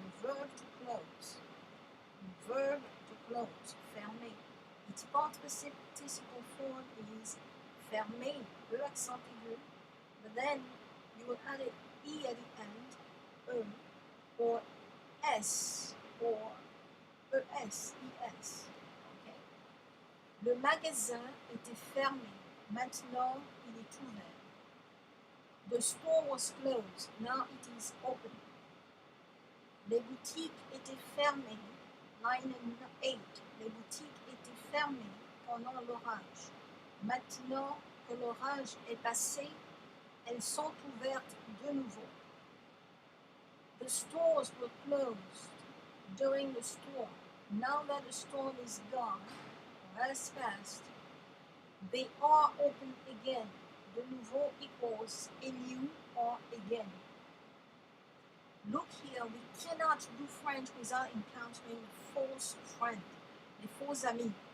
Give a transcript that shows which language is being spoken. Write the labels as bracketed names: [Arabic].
[English] The verb to close. The verb to close, fermé. Its past participle form is fermé, E accent aigu, but then you will add an E at the end, E, or S, or ES, ES. Okay. [French] Le magasin était fermé, maintenant il est ouvert. [English] The store was closed, now it is open. [French] Les boutiques étaient fermées, [English] line 8. [French] Les boutiques étaient fermées pendant l'orage. Maintenant que l'orage est passé, elles sont ouvertes de nouveau. [English] The stores were closed during the storm. Now that the storm is gone, or has passed, they are open again. De nouveau equals a new or again. Look here, we cannot do French without encountering a false friend, a faux ami.